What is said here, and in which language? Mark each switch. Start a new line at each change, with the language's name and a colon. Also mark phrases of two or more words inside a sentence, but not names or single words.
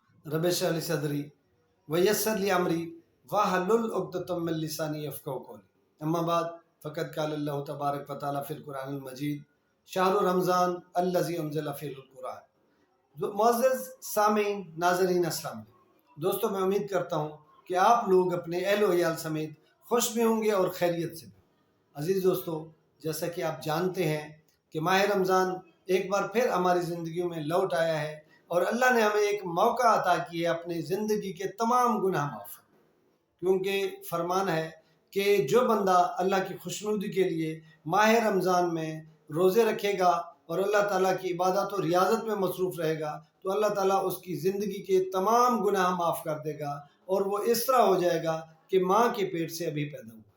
Arabic: رب اشرح لي صدري ويسر لي أمري واحلل عقدة من لساني يفقهوا قولي. أما بعد فقد قال الله تبارك و تعالى في القرآن المجيد شهر رمضان الذي أنزل فيه القرآن.
Urdu: معزز سامعین ناظرین
Arabic: السلام عليكم.
Urdu: دوستوں، میں امید کرتا ہوں کہ آپ لوگ اپنے اہل و عیال سمیت خوش بھی ہونگے اور خیریت سے بھی. عزیز دوستوں، جیسا کہ آپ جانتے ہیں کہ ماہ رمضان ایک بار پھر ہماری زندگی میں لوٹ آیا ہے اور اللہ نے ہمیں ایک موقع عطا کیا اپنی زندگی کے تمام گناہ معاف، کیونکہ فرمان ہے کہ جو بندہ اللہ کی خوشنودی کے لیے ماہ رمضان میں روزے رکھے گا اور اللہ تعالیٰ کی عبادت اور ریاضت میں مصروف رہے گا تو اللہ تعالیٰ اس کی زندگی کے تمام گناہ معاف کر دے گا اور وہ اس طرح ہو جائے گا کہ ماں کے پیٹ سے ابھی پیدا ہوا.